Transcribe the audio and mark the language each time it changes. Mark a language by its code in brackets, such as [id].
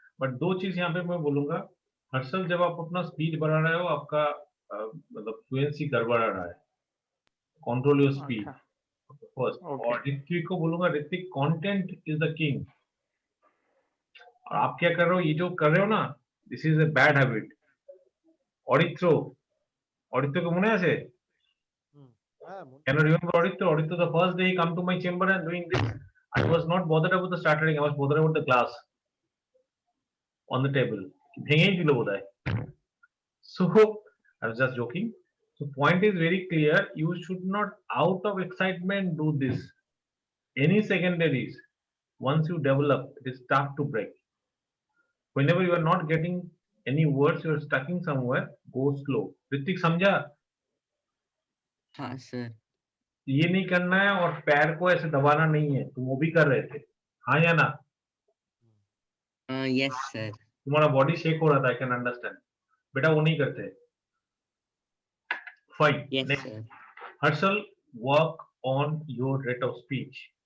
[hi] But दो चीज यहाँ पे मैं बोलूंगा. हर्षल, जब आप अपना स्पीड बढ़ा रहे हो, आपका मतलब फ्लुएंसी गड़बड़ा रहा है. [en] Control your speed. First. [hi] और ऋत्विक को बोलूंगा, Ritwik, [en] content is the king. [hi] और आप क्या कर रहे हो, ये जो कर रहे हो ना, [en] this is a bad habit. [bn] Auditro को মনে আছে? [en] Can you remember Auditro? Auditro, the first day he come to my chamber and doing this, I was not bothered about the stuttering, I was bothered about the glass on the table. [bn] ভেঙেই দিল বোধহয়. [en] So I was just joking. So point is very clear. You should not, out of excitement, do this. Any secondaries, once you develop, it is tough to break. Whenever you are not getting any words, you are stucking somewhere, go slow. [hi] Hrithik समझा? हाँ sir. ये नहीं करना है और पैर को ऐसे दबाना नहीं है. तुम वो भी कर रहे थे, हाँ या ना? [en] Yes sir. [hi] तुम्हारा बॉडी शेक हो रहा था, [en] I can understand. [hi] बेटा वो नहीं करते. [en] Fine. Next. Harshal, work on your rate of speech.